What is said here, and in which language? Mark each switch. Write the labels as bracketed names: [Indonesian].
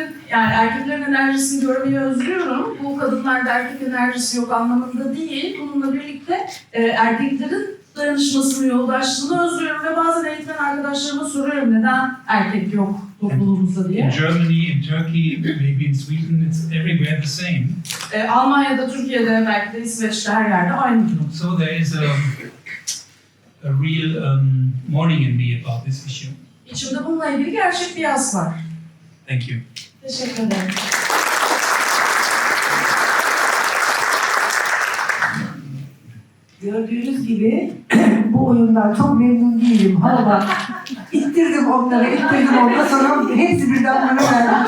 [Turkish] Erkeklerin enerjisini görmeyi özlüyorum. Bu kadınlarda erkek enerjisi yok anlamında değil. Bununla birlikte erkeklerin dayanışmasını, yoldaşlığını özlüyorum ve bazen eğitmen arkadaşlarıma soruyorum neden erkek yok topluluğumuzda diye. [English] In Germany, in Turkey, maybe in Sweden, it's everywhere the same. [Turkish] Almanya'da, Türkiye'de, belki de İsveç'te her yerde aynı durum. [English] So there is a real mourning in me about this issue. [Turkish] İçimde bununla ilgili gerçek bir yas var. [English] Thank you. [Turkish] Teşekkür ederim. Gördüğünüz gibi bu oyundan çok memnun değilim. Hala ittirdim onlara, sonra hepsi birden bana verdi.